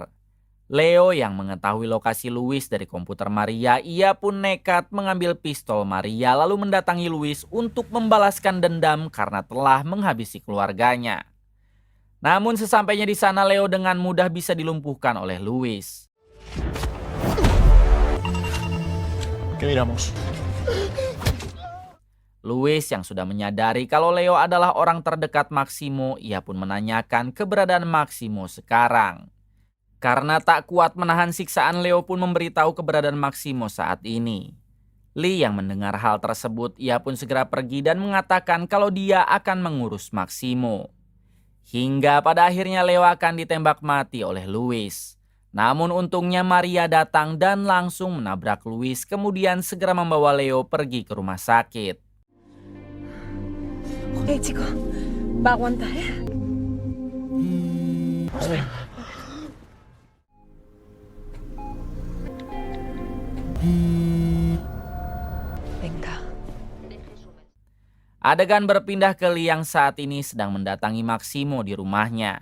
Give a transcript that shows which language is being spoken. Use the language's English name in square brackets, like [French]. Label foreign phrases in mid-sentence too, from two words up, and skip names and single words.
[Indonesian] Leo yang mengetahui lokasi Luis dari komputer Maria, ia pun nekat mengambil pistol Maria lalu mendatangi Luis untuk membalaskan dendam karena telah menghabisi keluarganya. Namun sesampainya di sana Leo dengan mudah bisa dilumpuhkan oleh Luis. [Spanish] ¿Qué miramos? [Indonesian] Luis yang sudah menyadari kalau Leo adalah orang terdekat Maximo, ia pun menanyakan keberadaan Maximo sekarang. Karena tak kuat menahan siksaan, Leo pun memberitahu keberadaan Maximo saat ini. Lee yang mendengar hal tersebut, ia pun segera pergi dan mengatakan kalau dia akan mengurus Maximo. Hingga pada akhirnya Leo akan ditembak mati oleh Luis. Namun untungnya Maria datang dan langsung menabrak Luis, kemudian segera membawa Leo pergi ke rumah sakit. [Spanish] Oke, chico. Va a aguantar, ¿eh? Venga. [Indonesian] Adegan berpindah ke Lee yang saat ini sedang mendatangi Maximo di rumahnya.